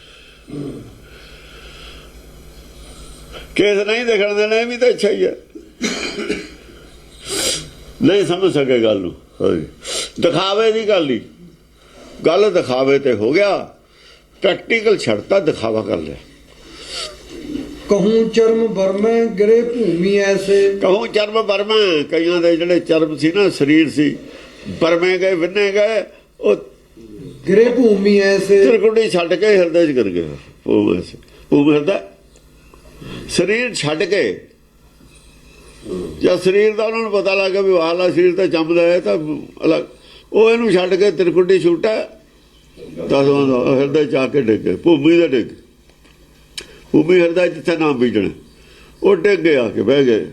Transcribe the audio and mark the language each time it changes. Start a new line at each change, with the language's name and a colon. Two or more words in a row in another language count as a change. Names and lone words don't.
Punjabi: ਕੇਸ ਨਹੀਂ ਦੇਖਣ ਦੇਣਾ ਇਹ ਵੀ ਤਾਂ ਇੱਛਾ ਹੀ ਹੈ। ਨਹੀਂ ਸਮਝ ਸਕੇ ਗੱਲ ਨੂੰ। ਦਿਖਾਵੇ ਦੀ ਗੱਲ ਹੀ, ਗੱਲ ਦਿਖਾਵੇ ਤੇ ਹੋ ਗਿਆ। ਪ੍ਰੈਕਟੀਕਲ ਛੱਡਤਾ, ਦਿਖਾਵਾ ਕਰ ਲਿਆ।
Braj: कहूँ चर्म बरमे गिरे भूमि ऐसे। कहूँ चर्म बरमे,
Punjabi: कईਆਂ ਦੇ ਜਿਹੜੇ ਚਰਮ ਸੀ ਨਾ, ਸਰੀਰ ਸੀ, ਬਰਮੇ ਗਏ, ਵਿੰਨੇ ਗਏ। ਉਹ
Braj: ਗਿਰੇ ਭੂਮੀ ਐਸੇ,
Punjabi: ਤਿਰਕੁੰਡੀ ਛੱਡ ਕੇ ਹਿਰਦੇ ਚ ਕਰ ਗਏ। ਭੂਮ ਹਿਰਦਾ ਸਰੀਰ ਛੱਡ ਕੇ ਜਦ ਸਰੀਰ ਦਾ ਉਹਨਾਂ ਨੂੰ ਪਤਾ ਲੱਗ ਗਿਆ ਵੀ ਆਹਲਾ ਸਰੀਰ ਤਾਂ ਜੰਮਦਾ ਹੈ ਤਾਂ ਅਲੱਗ, ਉਹ ਇਹਨੂੰ ਛੱਡ ਕੇ ਤਿਰਕੁਟੀ ਛੁੱਟਾ ਦਸਵਾਂ ਦਾ ਹਿਰਦੇ ਚ ਆ ਕੇ ਡਿੱਗੇ, ਭੂਮੀ ਦੇ ਡਿੱਗ, ਭੂਮੀ ਹਿਰਦਾ ਜਿੱਥੇ ਨਾਮ ਬੀਜਣਾ ਉਹ ਡਿੱਗੇ ਆ ਕੇ ਬਹਿ ਗਏ।